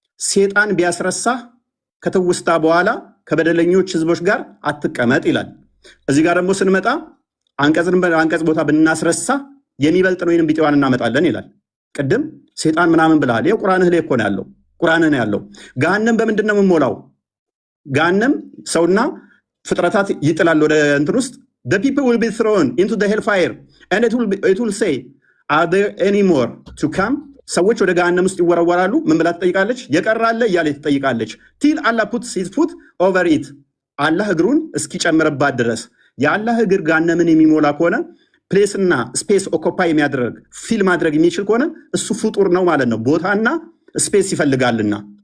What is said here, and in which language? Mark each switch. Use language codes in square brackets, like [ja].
[am] ሴጣን ቢያስረሳ ከተውስታ በኋላ ከበደለኞች ህዝቦች ጋር አትቀመጥ ይላል። እዚህ ጋር ደግሞ ስንመጣ አንቀጽ ቦታ ብናስረሳ የሚበልጥ ነው ወይንም ቢጤዋን እናመጣለን ይላል። ቅድም ሴጣን ምናምን ብለሃል። ይኸው ቁርአንህ ላይ እኮ ነው ያለው። ቁርአንህ ነው ያለው። ገሃነም በምንድን ነው የምሞላው? ገሃነም ሰውና ፍጥረታት ይጥላል ወደ እንትን ውስጥ [en] the people will be thrown into the hellfire and it will say are there any more to come? [am] ሰዎች ወደ ገሃነም ውስጥ ይወረወራሉ። ምን ብላ ትጠይቃለች? የቀራለ እያለች ትጠይቃለች። [en] till Allah puts his foot over it [am] አላህ እግሩን እስኪጨምርባት ድረስ። የአላህ እግር ገሃነምን የሚሞላ ከሆነ ፕሌስና ስፔስ ኦኮፓይ የሚያደርግ ፊል ማድረግ የሚችል ከሆነ እሱ ፍጡር ነው ማለት ነው። ቦታና ስፔስ ይፈልጋልና